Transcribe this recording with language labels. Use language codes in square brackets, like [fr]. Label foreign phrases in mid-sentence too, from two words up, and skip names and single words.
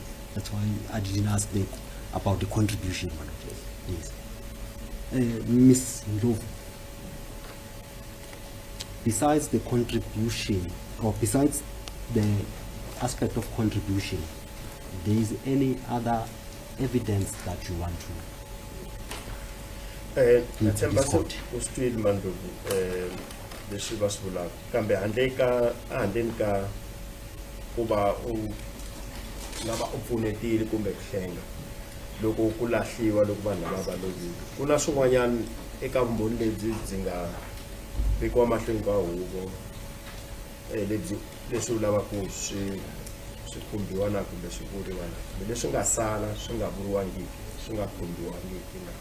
[en] That's why I didn't ask about the contribution, my lord. Yes. Miss Ndlovu, besides the contribution, or besides the aspect of contribution, there is any other evidence that you want to [ts] natshemba se Discord. u swi twile Mandlovu leswi va swi vulaka kambe handleni ka ku va u lava u pfunetile kumbe ku hlenga loko ku lahliwa loko vanhu lava va lovile ku na swin'wanyana eka vumbhoni lebyi byi nga vekiwa mahlweni ka huvo leswi u lavaka ku swi khumbiwa na kumbe swi vuriwa na kumbe leswi nga sala swi nga vuriwangiki swi nga khumbiwangiki na.